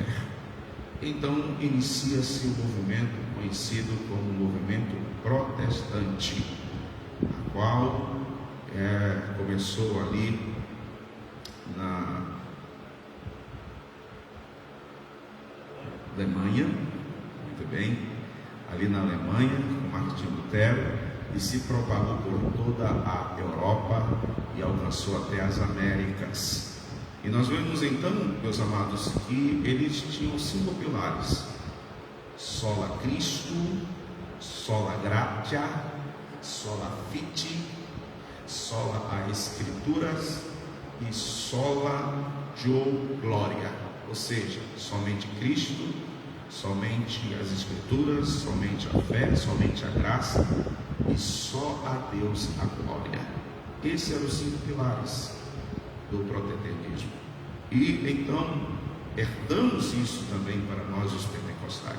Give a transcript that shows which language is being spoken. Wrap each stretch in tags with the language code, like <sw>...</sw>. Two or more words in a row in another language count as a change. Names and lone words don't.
<pt>Então inicia-se o movimento conhecido como movimento protestante, a qual começou ali na Alemanha, muito bem, ali na Alemanha, com Martim Lutero, e se propagou por toda a Europa e alcançou até as Américas. E nós vemos então, meus amados, que eles tinham 5 pilares:</pt> <la>sola Christo, sola gratia, sola fide, sola</la> <pt>a Escrituras e</pt> <la>sola Deo gloria,</la> <pt>ou seja, somente Cristo, somente as Escrituras, somente a fé, somente a graça e só a Deus a glória. Esses eram os 5 pilares do protestantismo. E então herdamos isso também para nós os pentecostais.</pt>